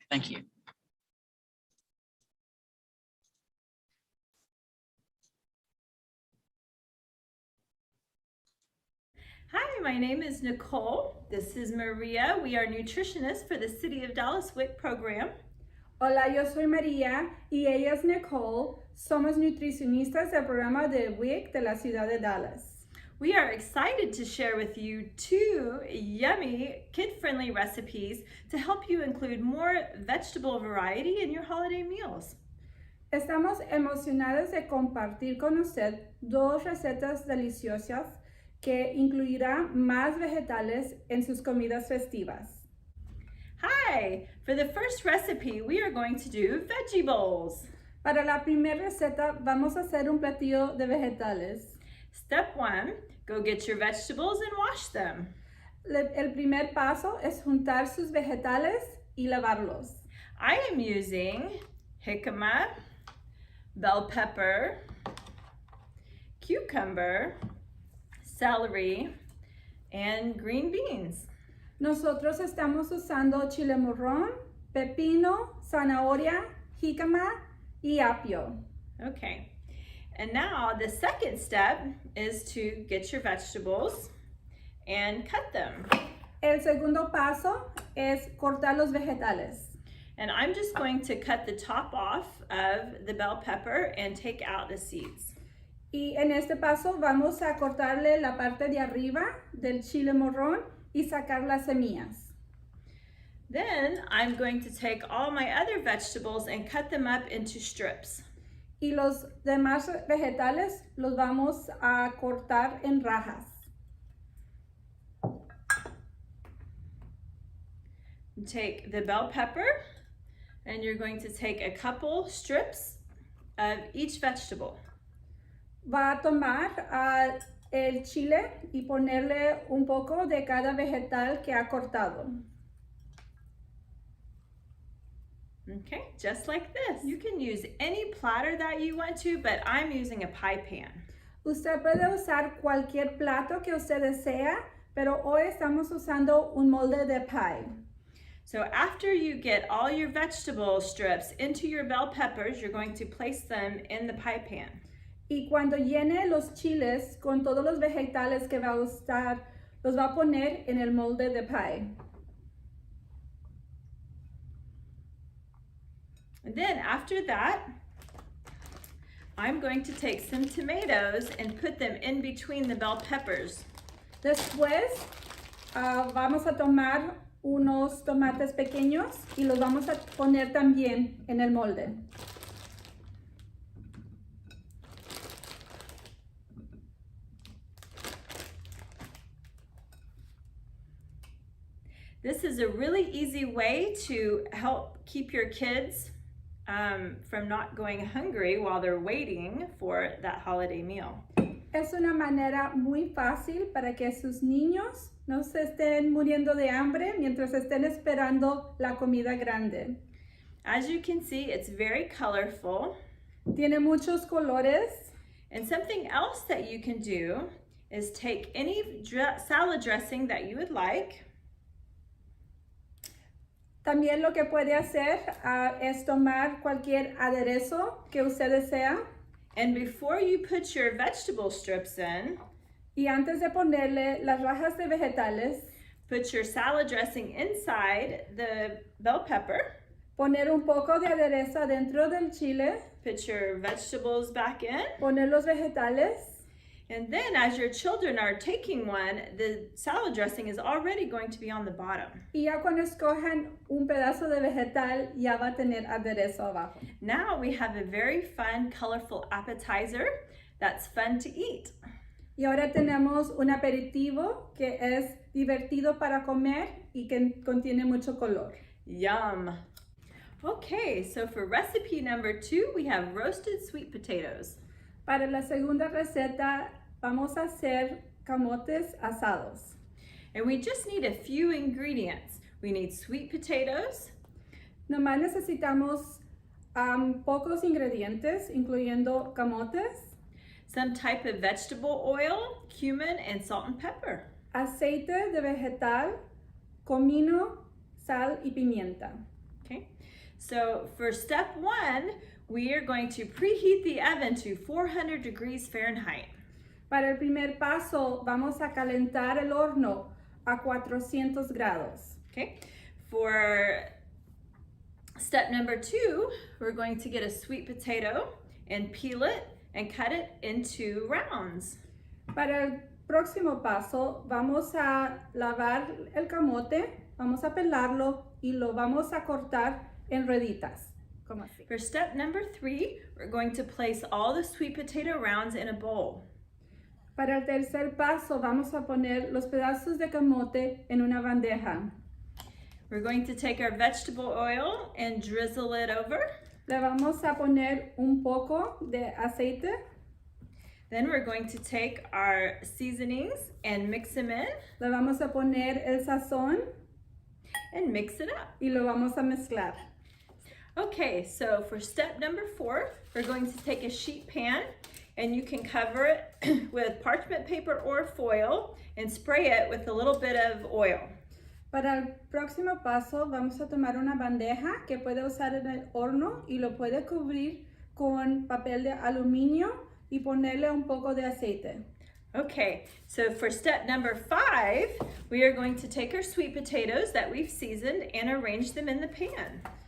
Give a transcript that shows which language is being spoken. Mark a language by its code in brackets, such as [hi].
[en] Thank you. Hi, my name is Nicole. This is Maria. We are nutritionists for the City of Dallas WIC program. [es] Hola, yo soy María y ella es Nicole. Somos nutricionistas del programa de WIC de la ciudad de Dallas. [en] We are excited to share with you 2 yummy, kid-friendly recipes to help you include more vegetable variety in your holiday meals. [es] Estamos emocionados de compartir con usted 2 recetas deliciosas que incluirá más vegetales en sus comidas festivas. [en] Hi! For the first recipe, we are going to do veggie bowls. [es] Para la primera receta vamos a hacer un platillo de vegetales. [en] Step 1, go get your vegetables and wash them. [es] El primer paso es juntar sus vegetales y lavarlos. [en] I am using jicama, bell pepper, cucumber, celery, and green beans. [es] Nosotros estamos usando chile morrón, pepino, zanahoria, jícama, y apio. [en] Okay, and now the second step is to get your vegetables and cut them. [es] El segundo paso es cortar los vegetales. [en] And I'm just going to cut the top off of the bell pepper and take out the seeds. [es] Y en este paso vamos a cortarle la parte de arriba del chile morrón y sacar las semillas. [en] Then I'm going to take all my other vegetables and cut them up into strips. [es] Y los demás vegetales los vamos a cortar en rajas. [en] Take the bell pepper and you're going to take a couple strips of each vegetable. [es] Va a tomar el chile y ponerle un poco de cada vegetal que ha cortado. [en] Okay, just like this. You can use any platter that you want to, but I'm using a pie pan. [es] Usted puede usar cualquier plato que usted desea, pero hoy estamos usando un molde de pie. [en] So after you get all your vegetable strips into your bell peppers, you're going to place them in the pie pan. [es] Y cuando llene los chiles con todos los vegetales que va a usar, los va a poner en el molde de pie. [en] And then after that, I'm going to take some tomatoes and put them in between the bell peppers. [es] Después vamos a tomar unos tomates pequeños y los vamos a poner también en el molde. [en] This is a really easy way to help keep your kids from not going hungry while they're waiting for that holiday meal. [es] Es una manera muy fácil para que sus niños no se estén muriendo de hambre mientras estén esperando la comida grande. [en] As you can see, it's very colorful. [es] Tiene muchos colores. [en] And something else that you can do is take any salad dressing that you would like. [es] También lo que puede hacer es tomar cualquier aderezo que usted desea. [en] And before you put your vegetable strips in, [es] y antes de ponerle las rajas de vegetales, [en] put your salad dressing inside the bell pepper. [es] Poner un poco de aderezo dentro del chile. [en] Put your vegetables back in. [es] Poner los vegetales. [en] And then as your children are taking one, the salad dressing is already going to be on the bottom. [es] Y ya cuando escojan un pedazo de vegetal, ya va a tener aderezo abajo. [en] Now we have a very fun, colorful appetizer that's fun to eat. [es] Y ahora tenemos un aperitivo que es divertido para comer y que contiene mucho color. [en] Yum. Okay, so for recipe number 2, we have roasted sweet potatoes. [es] Para la segunda receta, vamos a hacer camotes asados. [en] And we just need a few ingredients. We need sweet potatoes. [es] Nomás necesitamos pocos ingredientes, incluyendo camotes, [en] some type of vegetable oil, cumin, and salt and pepper. [es] Aceite de vegetal, comino, sal y pimienta. [en] Okay, so for step 1, we are going to preheat the oven to 400 degrees Fahrenheit. [es] Para el primer paso, vamos a calentar el horno a 400 grados. [en] Okay, for step number 2, we're going to get a sweet potato and peel it and cut it into rounds. [es] Para el próximo paso, vamos a lavar el camote, vamos a pelarlo y lo vamos a cortar en rueditas. Como así. [en] For step number 3, we're going to place all the sweet potato rounds in a bowl. [es] Para el tercer paso, vamos a poner los pedazos de camote en una bandeja. [en] We're going to take our vegetable oil and drizzle it over. [es] Le vamos a poner un poco de aceite. [en] Then we're going to take our seasonings and mix them in. [es] Le vamos a poner el sazón [en] and mix it up. [es] Y lo vamos a mezclar. [en] Okay, so for step number 4, we're going to take a sheet pan and you can cover it with parchment paper or foil and spray it with a little bit of oil. [es] Para el próximo paso vamos a tomar una bandeja que puede usar en el horno y lo puede cubrir con papel de aluminio y ponerle un poco de aceite. [en] Okay, so for step number 5, we are going to take our sweet potatoes that we've seasoned and arrange them in the pan.